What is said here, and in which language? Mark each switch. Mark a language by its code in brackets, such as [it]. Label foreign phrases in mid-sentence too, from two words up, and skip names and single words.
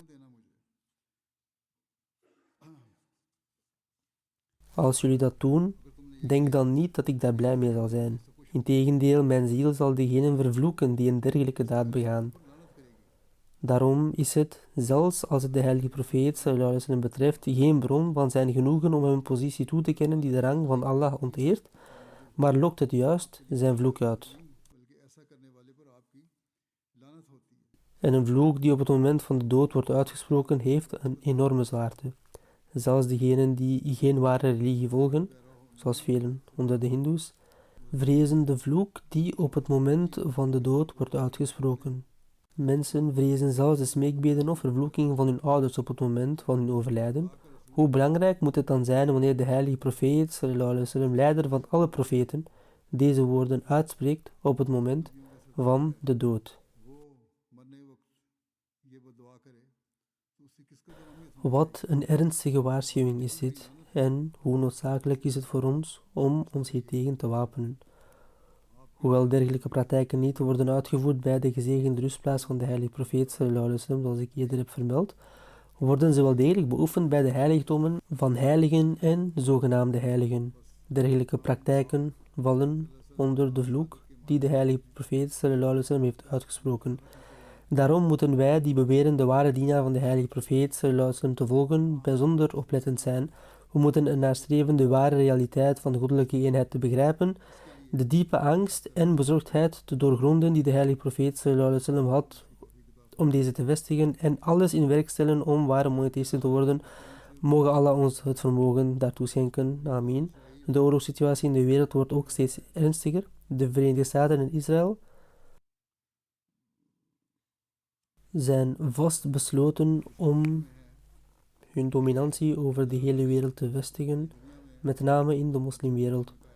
[nl] Als jullie dat doen, denk dan niet dat ik daar blij mee zal zijn. Integendeel, mijn ziel zal degenen vervloeken die een dergelijke daad begaan. Daarom is het, zelfs als het de heilige profeet [ar] صلى الله عليه وسلم [nl] betreft, geen bron van zijn genoegen om hem een positie toe te kennen die de rang van Allah onteert, maar lokt het juist zijn vloek uit. En een vloek die op het moment van de dood wordt uitgesproken, heeft een enorme zwaarte. Zelfs diegenen die geen ware religie volgen, zoals velen onder de hindoes, vrezen de vloek die op het moment van de dood wordt uitgesproken. Mensen vrezen zelfs de smeekbeden of vervloekingen van hun ouders op het moment van hun overlijden. Hoe belangrijk moet het dan zijn wanneer de heilige profeet, [ar] صلى الله عليه وسلم, [nl] leider van alle profeten, deze woorden uitspreekt op het moment van de dood. Wat een ernstige waarschuwing is dit, en hoe noodzakelijk is het voor ons om ons hiertegen te wapenen. Hoewel dergelijke praktijken niet worden uitgevoerd bij de gezegende rustplaats van de heilige profeet [ar] صلى الله عليه وسلم, [nl] zoals ik eerder heb vermeld, worden ze wel degelijk beoefend bij de heiligdommen van heiligen en zogenaamde heiligen. Dergelijke praktijken vallen onder de vloek die de heilige profeet [ar] صلى الله عليه وسلم [nl] heeft uitgesproken. Daarom moeten wij die beweren de ware dienaar van de heilige profeet [ar] صلى الله عليه وسلم [nl] te volgen bijzonder oplettend zijn. We moeten ernaar streven de ware realiteit van de goddelijke eenheid te begrijpen, de diepe angst en bezorgdheid te doorgronden die de heilige profeet [ar] صلى الله عليه وسلم [nl] had om deze te vestigen en alles in werk stellen om ware monotheïsten te worden. Mogen Allah ons het vermogen daartoe schenken. Amin. De oorlogssituatie in de wereld wordt ook steeds ernstiger. De Verenigde Staten en Israël zijn vast besloten om hun dominantie over de hele wereld te vestigen, met name in de moslimwereld.